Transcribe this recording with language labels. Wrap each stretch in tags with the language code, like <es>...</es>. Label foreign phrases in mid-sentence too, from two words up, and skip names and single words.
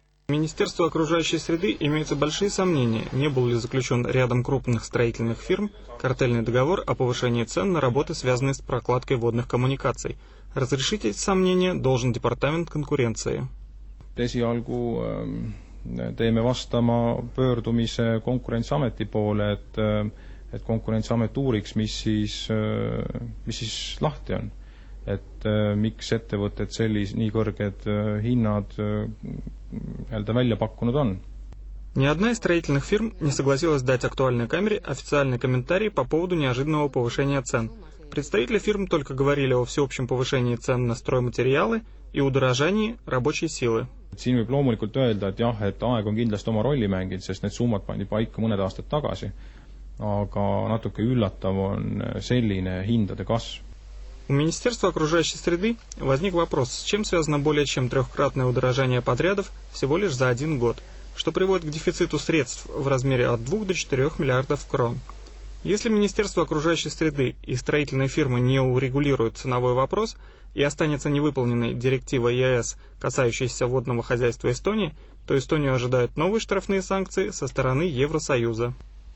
<ru>Министерству окружающей среды имеются большие сомнения, не был ли заключен рядом крупных строительных фирм картельный договор о повышении цен на работы, связанные с прокладкой водных коммуникаций. Разрешить эти сомнения должен Департамент конкуренции.</ru> <et>Esialgu teeme vastama pöördumise Konkurentsiameti poole, et Konkurentsiamet uuriks, mis siis lahti on. Miks ettevõtted nii kõrged hinnad välja pakkunud on.</et> <ru>Ни одна из строительных фирм не согласилась дать «Актуальной камере» официальный комментарий по поводу неожиданного повышения цен. Представители фирм только говорили о всеобщем повышении цен на стройматериалы и удорожании рабочей силы.</ru> <et>Siin võib loomulikult öelda, et jah, et aeg on kindlasti oma rolli mänginud, sest need summad pandi paika mõned aastad tagasi, aga natuke üllatav on selline hindade kasv.</et> <ru>У Министерства окружающей среды возник вопрос, с чем связано более чем трехкратное удорожание подрядов всего лишь за 1 год, что приводит к дефициту средств в размере от 2 до 4 миллиардов крон. Если Министерство окружающей среды и строительные фирмы не урегулируют ценовой вопрос и останется невыполненной директива ЕС, касающаяся водного хозяйства Эстонии, то Эстонию ожидают новые штрафные санкции со стороны Евросоюза.</ru>